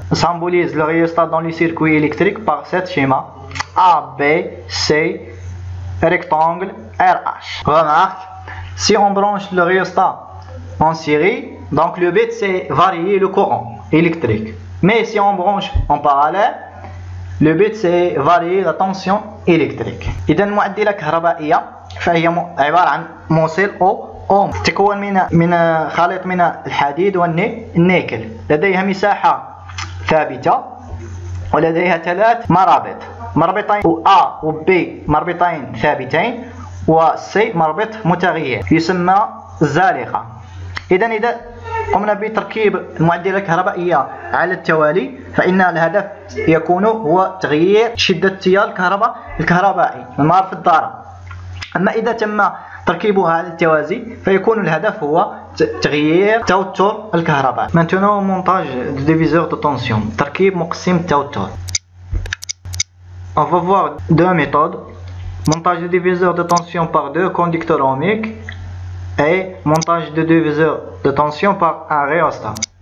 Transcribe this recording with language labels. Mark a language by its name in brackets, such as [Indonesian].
[French] On symbolise le rhéostat dans les circuits électriques par cet schéma: A, B, C, rectangle, RH. Remarque, si on branche le rhéostat en série, donc le but c'est varier le courant électrique. Mais si on branche en parallèle, le but c'est varier la tension électrique. [Arabic] إذا المعدلة الكهربائية فهي عبارة عن موصل أوم تكون من خليط من الحديد والنيكل، لديها مساحة ثابتة ولديها 3 مربطين A و B مربطين ثابتين و C مربط متغير يسمى الزالقة. إذا قمنا بتركيب المعدلة الكهربائية على التوالي، فإن الهدف يكون هو تغيير شدة التيار الكهربائي المار في الضارة. أما إذا تم تركيبها على التوازي فيكون الهدف هو تغيير توتر الكهرباء. [French] Maintenant montage de diviseur de tension، [Arabic] تركيب مقسم التوتر. [French] On va voir 2 méthodes: montage de diviseur de tension par 2 conducteurs ohmiques et montage de diviseur de tension par un rhéostat.